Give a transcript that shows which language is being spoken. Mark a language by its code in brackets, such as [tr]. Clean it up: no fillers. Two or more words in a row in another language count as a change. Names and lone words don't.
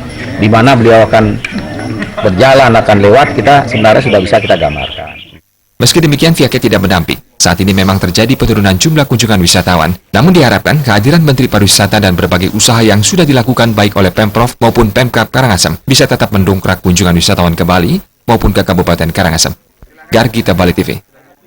[id] Di mana beliau akan berjalan, akan lewat, kita sebenarnya sudah bisa kita gambarkan. Meski demikian, pihaknya tidak menampik. Saat ini memang terjadi penurunan jumlah kunjungan wisatawan. Namun diharapkan kehadiran Menteri Pariwisata dan berbagai usaha yang sudah dilakukan baik oleh Pemprov maupun Pemkab Karangasem bisa tetap mendongkrak kunjungan wisatawan ke Bali maupun ke Kabupaten Karangasem. Gargita Bali TV.